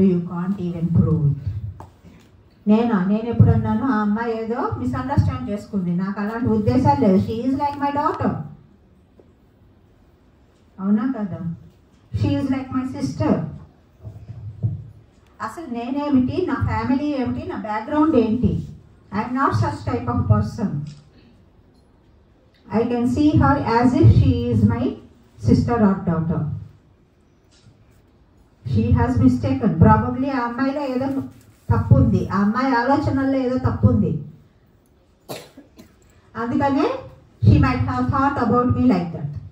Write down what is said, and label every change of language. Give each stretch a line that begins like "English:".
English: You can't even prove it.
Telugu: నేను ఎప్పుడు అన్నాను, ఆ అమ్మాయి ఏదో మిస్అండర్స్టాండ్ చేసుకుంది, నాకు అలాంటి ఉద్దేశాలు లేదు.
English: She is like my daughter.
Telugu: అవునా కదా?
English: She is like my sister.
Telugu: అసలు నేనేమిటి, నా ఫ్యామిలీ ఏమిటి, నా బ్యాక్గ్రౌండ్ ఏంటి?
English: I'm not such type of person. I can see her as if she is my sister or daughter. She has mistaken.
Telugu: Probably ఆ అమ్మాయిలో ఏదో తప్పు ఉంది, ఆ అమ్మాయి ఆలోచనల్లో ఏదో తప్పు ఉంది.
English: అందుకనే she might have thought about me like that.